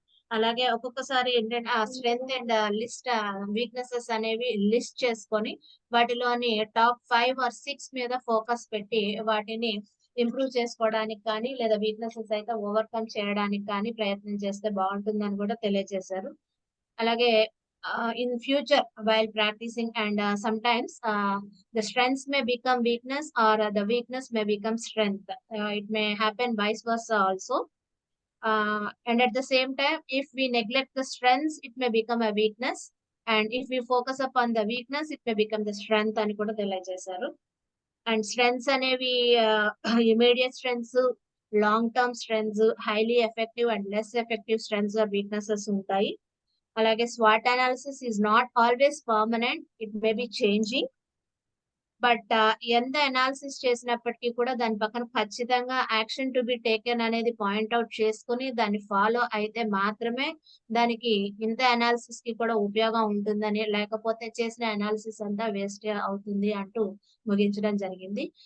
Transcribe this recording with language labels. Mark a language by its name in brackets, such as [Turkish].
[Telugu] అలాగే ఒక్కొక్కసారి ఏంటంటే ఆ స్ట్రెంగ్త్ అండ్ లిస్ట్ వీక్నెసెస్ అనేవి లిస్ట్ చేసుకొని వాటిలోని టాప్ 5 ఆర్ 6 మీద ఫోకస్ పెట్టి వాటిని ఇంప్రూవ్ చేసుకోవడానికి కానీ లేదా వీక్నెసెస్ అయితే ఓవర్కమ్ చేయడానికి కానీ ప్రయత్నం చేస్తే బాగుంటుందని కూడా తెలియజేశారు. [English] అలాగే in future while practising and sometimes the strengths may become weakness or the weakness may become strength. It may happen vice versa also. And at the same time, if we neglect the strengths, it may become a weakness. And if we focus upon the weakness, it may become the strength [Telugu] అని కూడా తెలియజేశారు. [English] And strengths అనేవి immediate strengths, long term strengths, highly effective and less effective strengths are weaknesses ఉంటాయి. అలాగే swat analysis is not always permanent, it may be changing. [Telugu] But ఎంత analysis చేసినప్పటికీ కూడా దాని పక్కన ఖచ్చితంగా [English] action to be taken [Telugu] అనేది పాయింట్అవుట్ చేసుకుని దాన్ని ఫాలో అయితే మాత్రమే దానికి ఇంత అనాలిసిస్ కి కూడా ఉపయోగం ఉంటుందని, లేకపోతే చేసిన అనాలిసిస్ అంతా వేస్ట్ అవుతుంది అంటూ ముగించడం జరిగింది.